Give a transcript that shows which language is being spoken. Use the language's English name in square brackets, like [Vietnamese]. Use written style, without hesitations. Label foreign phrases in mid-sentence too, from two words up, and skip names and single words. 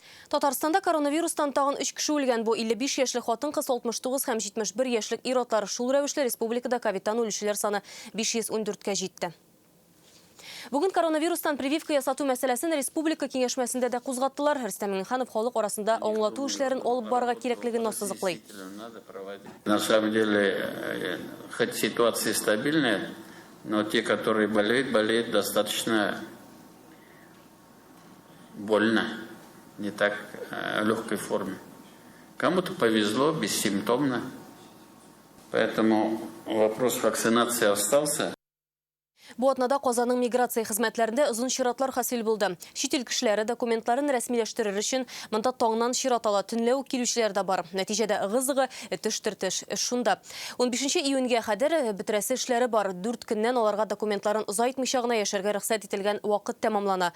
[Tatar] Татарстанда коронавирустан тагын 3 кеше үлгән. Бу 55 яшьлек хатын-кыз, 69 һәм 71 яшьлек ир-атлар. Шул рәвешле республикада ковидтан үлүчеләр саны 514-кә җитте. Бүгін коронавирустан прививка ясату мәсьәләсен республика киңәшмәсендә дә кузгаттылар. Рөстәм Миңнеханов халык арасында аңлату эшләрен алып барырга кирәклеген ассызыклый. [Russian] На самом деле, хоть ситуация стабильная, но те, которые болеют достаточно больно, не так легкой форме. Кому-то повезло, бессимптомно. Поэтому вопрос вакцинации остался. [Tatar] Бу атнада Казанның миграция хезмәтләрендә озын чиратлар хасил булды. Чит ил кешеләре документларын рәсмиләштерер өчен монда таңнан чират ала, төнләү килүчеләр дә бар. Нәтиҗәдә ыгы-зыгы, теш-тертеш шунда. 15 июньгә кадәр бетерәсе эшләре бар. 4 көннән аларга документларын озайтмыйча гына яшәргә рөхсәт ителгән вакыт тәмамлана.